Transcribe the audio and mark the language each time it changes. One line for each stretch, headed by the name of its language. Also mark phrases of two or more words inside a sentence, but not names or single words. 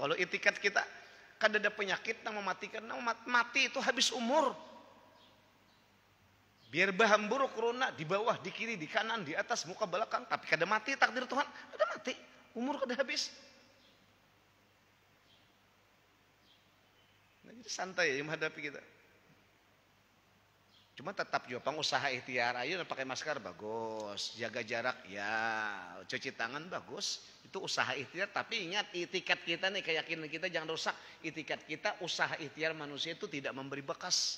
Banjar: Kalau itikat kita, kada ada penyakit nang mematikan, nang mati itu habis umur. Biar bahan buruk corona di bawah, di kiri, di kanan, di atas, muka belakang, tapi kada mati takdir Tuhan, kada mati, umur kada habis.
Indonesian: Nah, jadi santai ya menghadapi kita. Cuma tetap juga pengusaha ikhtiar, ayo pakai masker bagus, jaga jarak ya, cuci tangan bagus, itu usaha ikhtiar. Tapi ingat itikat kita nih, keyakinan kita jangan rusak. Itikat kita, usaha ikhtiar manusia itu tidak memberi bekas.